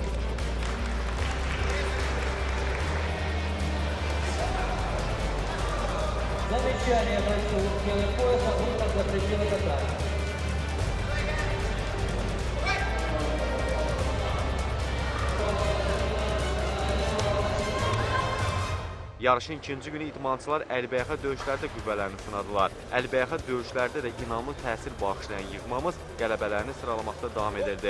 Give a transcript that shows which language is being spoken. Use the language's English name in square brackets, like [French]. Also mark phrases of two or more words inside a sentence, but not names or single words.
[Russian] Замечание бойцов белым поясом, выход за пределы катания. [Azerbaijani] Yarışın ikinci günü idmançılar əlbəyaxa döyüşlərdə qüvvələrini sınadılar. Əlbəyaxa döyüşlərdə də inamlı təsir bağışlayan yığmamız qələbələrini sıralamaqda davam edirdi.